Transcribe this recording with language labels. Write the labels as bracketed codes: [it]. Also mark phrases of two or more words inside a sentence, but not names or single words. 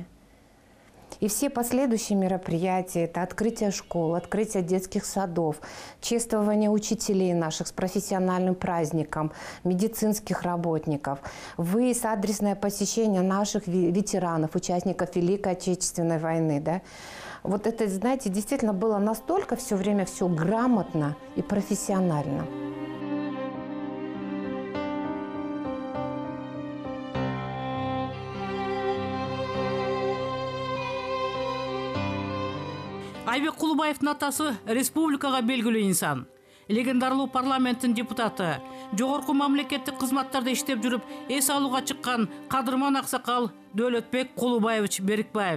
[ru] И все последующие мероприятия, это открытие школ, открытие детских садов, чествование учителей наших с профессиональным праздником, медицинских работников, выезд, адресное посещение наших ветеранов, участников Великой Отечественной войны. Да? Вот это, знаете, действительно было настолько все время все грамотно и профессионально. [ky] Айбек Кулубаевдин атасы республикага белгилүү инсан. Легендарлуу парламенттин депутаты, жогорку мамлекеттик кызматтарда иштеп жүрүп, эс алууга чыккан кадырман аксакал Дөөлөтбек Кулубаевич Берикбаев.